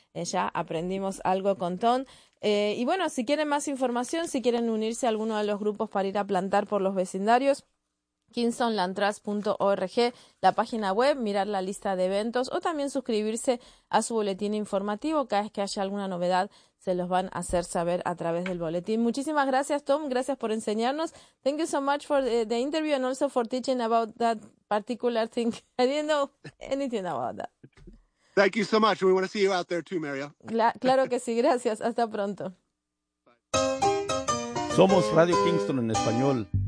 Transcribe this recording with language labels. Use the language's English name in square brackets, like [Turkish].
[Spanish] Ya aprendimos algo con Tom. Y bueno, si quieren más información, si quieren unirse a alguno de los grupos para ir a plantar por los vecindarios, kingstonlandtrust.org, la página web, mirar la lista de eventos o también suscribirse a su boletín informativo. Cada vez que haya alguna novedad, se los van a hacer saber a través del boletín. Muchísimas gracias, Tom. Gracias por enseñarnos. [English] Thank you so much for the interview and also for teaching about that particular thing. I didn't know anything about that. Thank you so much. We want to see you out there too, Mario. [Spanish] Claro que sí. Gracias. Hasta pronto. [English] Bye. [Spanish] Somos Radio Kingston en español.